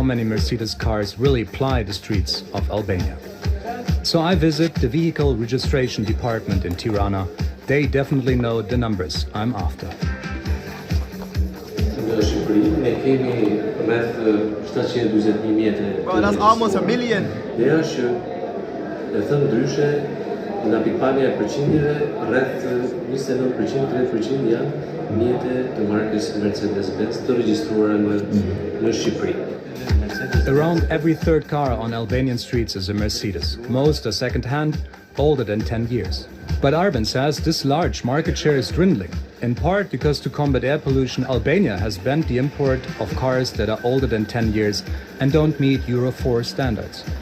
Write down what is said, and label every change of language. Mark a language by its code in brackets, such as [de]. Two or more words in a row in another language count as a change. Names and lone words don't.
[en] how many Mercedes cars really ply the streets of Albania. So I visit the vehicle registration department in Tirana. They definitely know the numbers I'm after. Bro, that's almost a million. [sq] Ja, që e thënë ndryshe, nga pikpamja e përqindjeve, rreth 29%, 30% janë mjete të markës Mercedes-Benz të regjistruara në Shqipëri. [en] Around every third car on Albanian streets is a Mercedes. Most are second-hand, older than 10 years. But Arben says this large market share is dwindling, in part because to combat air pollution, Albania has banned the import of cars that are older than 10 years and don't meet Euro 4 standards.